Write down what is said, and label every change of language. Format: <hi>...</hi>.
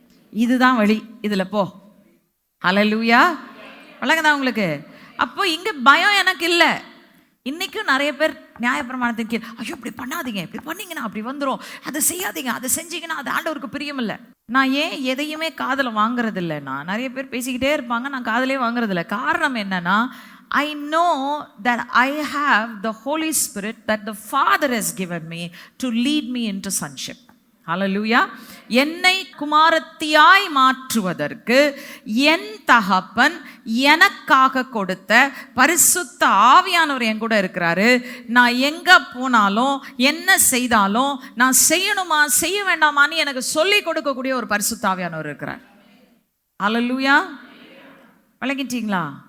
<ta>இதுதான் வழி, இதுல போ. அல்லேலூயா. வழங்குதா உங்களுக்கு? அப்போ இங்க பயம் எனக்கு இல்லை. இன்னைக்கும் நிறைய பேர் நியாயப்பிரமாணத்தின் கீழ், ஐயோ இப்படி பண்ணாதீங்க, இப்படி பண்ணீங்கன்னா அப்படி வந்துடும், அதை செய்யாதீங்க, அதை செஞ்சீங்கன்னா அது ஆண்டவருக்கு பிரியமில்லை. நான் ஏன் எதையுமே காதில் வாங்குறது இல்லைன்னா, நிறைய பேர் பேசிக்கிட்டே இருப்பாங்க, நான் காதலே வாங்குறது இல்லை. காரணம் என்னன்னா,</ta> <en>I know that I have the Holy Spirit that the Father has given me to lead me into sonship.</en> <ta>ஹல்லேலூயா. என்னை குமாரத்தியாய் மாற்றுவதற்கு என் தகப்பன் எனக்காக கொடுத்த பரிசுத்த ஆவியானவர் என் கூட இருக்கிறாரு. நான் எங்க போனாலும் என்ன செய்தாலும் நான் செய்யணுமா செய்ய வேண்டாமான்னு எனக்கு சொல்லி கொடுக்கக்கூடிய ஒரு பரிசுத்த ஆவியானவர் இருக்கிறார். ஹல்லேலூயா. விளங்கிட்டீங்களா?</ta>